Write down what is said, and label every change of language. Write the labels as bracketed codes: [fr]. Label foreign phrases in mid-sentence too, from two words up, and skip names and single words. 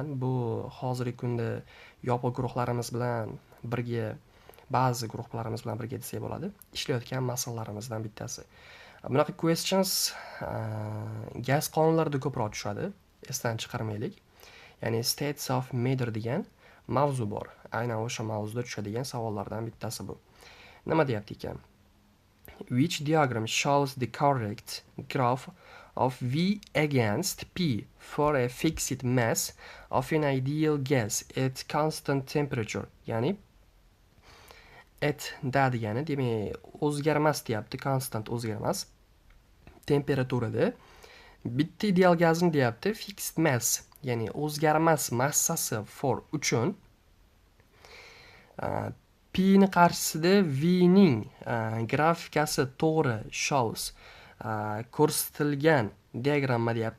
[uz] Bu hozirgi kunda yopiq guruhlarimiz bilan birga, ba'zi guruhlarimiz bilan birga desak bo'ladi, ishlayotgan masalalarimizdan bittasi. Bunaqa questions gaz qonunlarida ko'proq tushadi. Esdan chiqarmaylik. Ya'ni [en] states of matter [uz] degan mavzu bor. Aynan o'sha mavzuda tushadigan savollardan bittasi bu. Nima deyapti ekan? [en] Which diagram shows the correct graph of V against P for a fixed mass of an ideal gas at constant temperature? [uz] Ya'ni at da degani, demak, o'zgarmas deyapti, constant o'zgarmas temperaturada bitta ideal gazni deyapti, [en] fixed mass, [uz] ya'ni o'zgarmas massasi for uchun P ni qarshisida V ning grafikasi to'g'ri shows ko'rsatilgan diagramma deyapti.